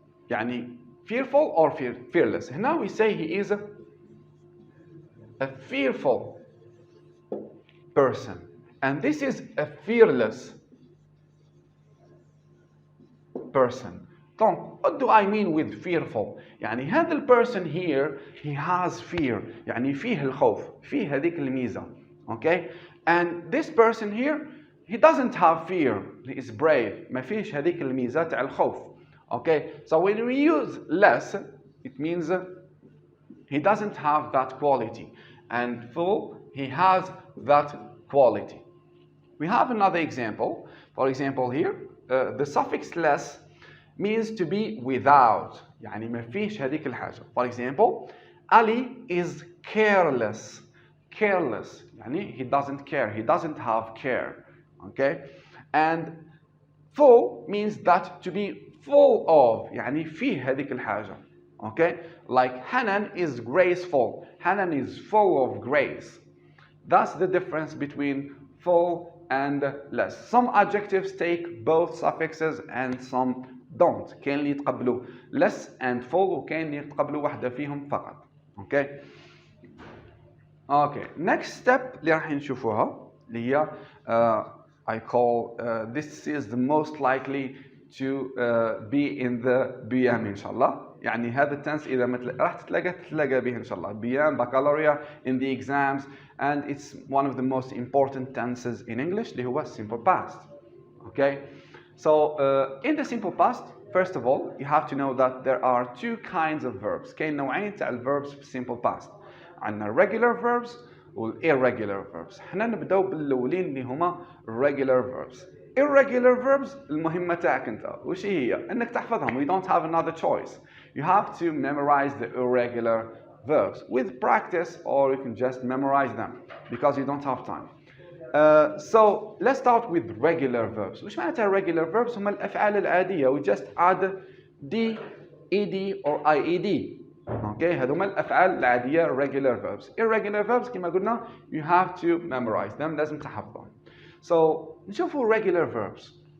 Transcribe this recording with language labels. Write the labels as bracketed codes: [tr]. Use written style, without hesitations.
[en] يعني fearful or fearless. هنا we say he is a fearful person, and this is a fearless person. Donc, what do I mean with fearful? [ar] يعني هذا البرسون [en] here he has fear. [ar] يعني فيه الخوف، فيه هذيك الميزة. [en] Okay? And this person here he doesn't have fear. He is brave. [ar] ما فيش هذيك الميزة تاع الخوف. [en] Okay? So when we use less, it means he doesn't have that quality. And full, he has that quality. We have another example. For example here, the suffix less means to be without. [ar] يعني ما فيش هذيك الحاجة. [en] For example, Ali is careless. Careless. يعني he doesn't care. He doesn't have care. Okay? And full means that to be full of. [ar] يعني فيه هذيك الحاجة. [en] Okay? Like Hanan is graceful. Hanan is full of grace. That's the difference between full and less. Some adjectives take both suffixes and some don't. [ar] كاين اللي يتقبلوا [en] less and full [ar] وكاين اللي يتقبلوا واحدة فيهم فقط. [en] Okay? Okay. Next step [ar] اللي راح نشوفوها اللي هي [en] I call this is the most likely to be in the BM [ar] إن شاء الله. يعني هذا التنس إذا راح تتلاقى به إن شاء الله. [en] BM, baccalaureate, in the exams, and it's one of the most important tenses in English [ar] اللي هو [en] simple past. Okay? So in the simple past, first of all, you have to know that there are two kinds of verbs. [ar] كاين نوعين تاع الverbs في simple past. عندنا regular verbs و irregular verbs. حنا نبداو بالأولين اللي هما regular verbs. Irregular verbs المهمة تاعك أنت وش هي؟ أنك تحفظهم. [en] We don't have another choice. You have to memorize the irregular verbs with practice, or you can just memorize them because you don't have time. So let's start with regular verbs. [ar] وش معناتها regular verbs؟ هما الأفعال العادية. [en] We just add d, ed or ied. Okay, [ar] هذوما الأفعال العادية [en] regular verbs. Irregular verbs [ar] كما قلنا [en] you have to memorize them. [ar] لازم تحفظهم. [en] So نشوفوا regular verbs.